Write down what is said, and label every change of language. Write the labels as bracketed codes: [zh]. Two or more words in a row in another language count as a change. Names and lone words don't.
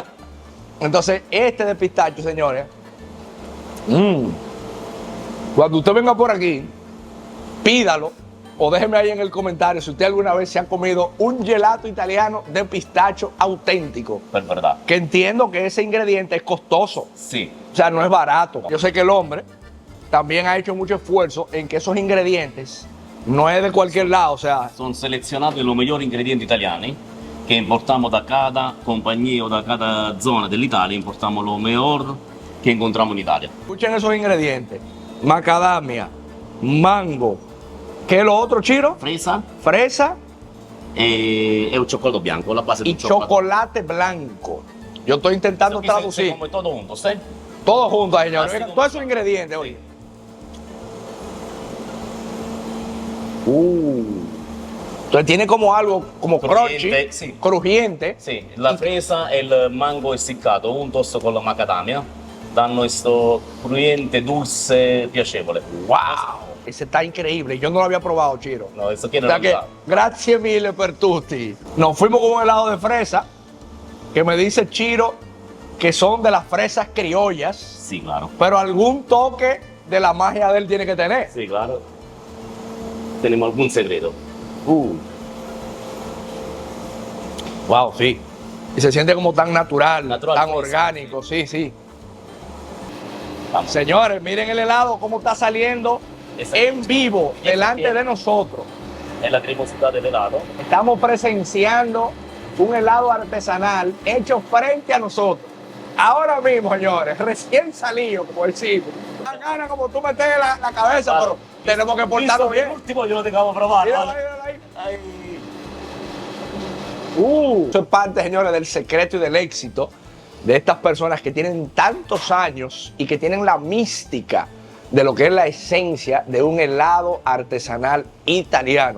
[es] Entonces, este de pistacho, señores, cuando usted venga por aquí, pídalo, o déjeme ahí en el comentario si usted alguna vez se ha comido un gelato italiano de pistacho auténtico. Per verdad. Que entiendo que ese ingrediente es costoso. [it] Sì. [es] O sea, no es barato. Yo sé que el hombre también ha hecho mucho esfuerzo en que esos ingredientes no es de cualquier lado, o sea, [it] Sono selezionati i migliori ingredienti italiani che importiamo da cada compagnia o da cada zona dell'Italia, importiamo [es] lo mejor [it] che incontriamo in Italia. [es] escuchen esos ingredientes. Macadamia, mango, ¿qué es lo otro, Chiro? Fresa Fresa [it] e un cioccolato bianco, la base di [es] y [it] un cioccolato. [es] chocolate blanco. Yo estoy intentando Eso aquí traducir. se come todo junto, ¿sí? Todo junto, señores. Así Oigan, como todos esos son. ingredientes, Sí. oye. Entonces tiene como algo como Crujiente, crunchy, sí. crujiente. [it] Sì, la fresa e il mango essiccato [es] juntos con [it] la macadamia danno questo crujiente, dulce, piacevole. [es] ¡Wow! Ese está increíble. Yo no lo había probado, Chiro. No, eso O quiere sea que, la [it] grazie mille per tutti. [es] Nos fuimos con un helado de fresa que me dice Chiro que son de las fresas criollas, [it] Sì, claro. [es] pero algún toque de la magia de él tiene que tener. Sì, claro. Tenemos algún secreto. Wow, sí. Y se siente como tan natural, Natural, tan fresco, orgánico, sí, sí. Vamos. Señores, miren el helado cómo está saliendo Exacto. en vivo delante de nosotros. [it] È la cremosità dell'elato. [es] Estamos presenciando un helado artesanal hecho frente a nosotros. Ahora mismo, señores, recién salido, como decimos. Da gana como tú metes la cabeza, Claro. pero tenemos que portarnos bien. [it] L'ultimo glielo devo provare. [es] Míralo ahí, míralo ahí. Eso es parte, señores, del secreto y del éxito de estas personas que tienen tantos años y que tienen la mística de lo que es la esencia de un helado artesanal italiano.